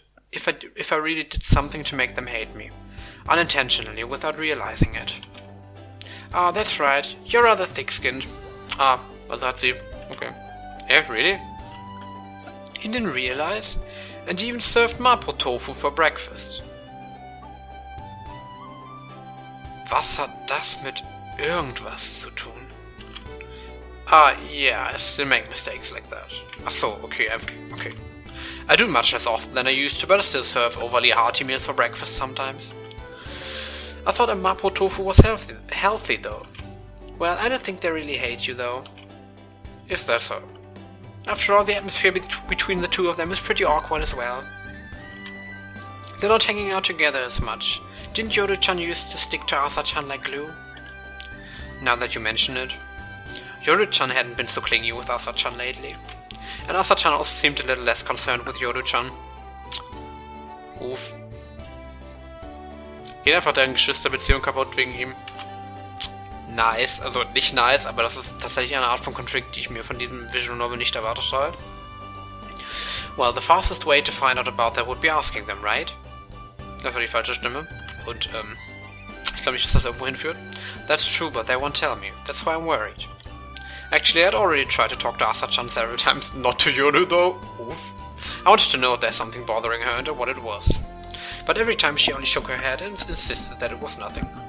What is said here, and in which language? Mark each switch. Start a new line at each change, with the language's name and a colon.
English: If I really did something to make them hate me. Unintentionally, without realizing it. That's right. You're rather thick-skinned. Well, that's it. Okay. Yeah, really? He didn't realize? And he even served mapo tofu for breakfast.
German: Was hat das mit irgendwas zu tun?
English: Yeah, I still make mistakes like that. So, okay, okay. I do much less often than I used to, but I still serve overly hearty meals for breakfast sometimes. I thought a mapo tofu was healthy though. Well, I don't think they really hate you though. Is that so? After all, the atmosphere between the two of them is pretty awkward as well. They're not hanging out together as much. Didn't Yoru-chan used to stick to Asa-chan like glue? Now that you mention it. Yoru-chan hadn't been so clingy with Asa-chan lately. And Asa-chan also seemed a little less concerned with Yoru-chan. Uff.
German: Geht einfach deren Geschwisterbeziehung kaputt wegen ihm. Nice, also nicht nice, aber das ist tatsächlich eine Art von Konflikt, die ich mir von diesem Visual Novel nicht erwartet habe.
English: Well, the fastest way to find out about that would be asking them, right?
German: Das war die falsche Stimme. Und, ich glaube nicht, dass das irgendwo hinführt.
English: That's true, but they won't tell me. That's why I'm worried. Actually, I'd already tried to talk to Asa-chan several times. Not to Yoru, though. Oof. I wanted to know if there's something bothering her and what it was. But every time she only shook her head and insisted that it was nothing.